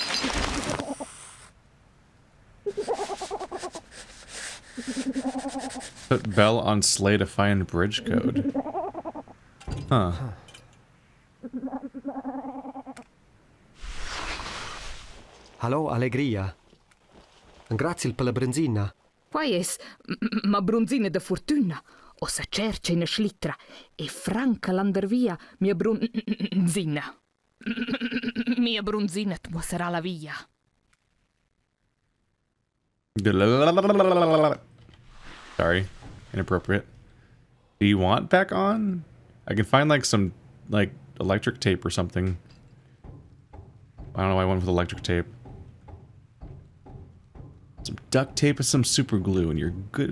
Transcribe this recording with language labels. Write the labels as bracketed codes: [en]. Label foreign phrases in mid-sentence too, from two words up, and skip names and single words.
[en] Put bell on sleigh to find bridge code. Huh. Hello, [rm] Allegria. [it] Grazie per la benzina. [rm] Quai es ma brunzina de fortuna. O sa cerce in schlittra e franca l'andervia mia brunzina. Mia brunzina tu sarà la via. [en] Sorry, inappropriate. Do you want back on? I can find like some like electric tape or something. I don't know why I went with electric tape. Some duct tape and some super glue, and you're good.